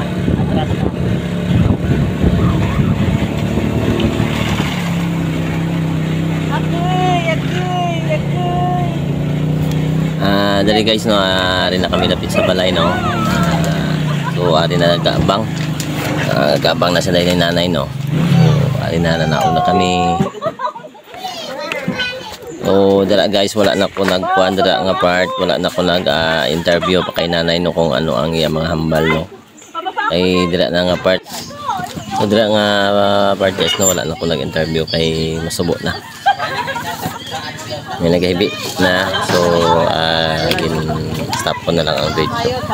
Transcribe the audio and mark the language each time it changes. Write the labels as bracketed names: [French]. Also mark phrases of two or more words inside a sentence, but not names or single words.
[Hiligaynon] Dali guys no, rin na kami lapit sa balay no. So ari na nagkaabang. Nagkaabang na sa ni nanay no. So ari na nauna kami. So dala guys wala na ko nagkuan dira nga part, wala na ko nag-interview pa kay nanay no kung ano ang iya mga hambal no. Kay dira na nga part. So dira nga part guys no wala na ko nag-interview kay masubo na. May naghibi na so stop ko na lang ang video.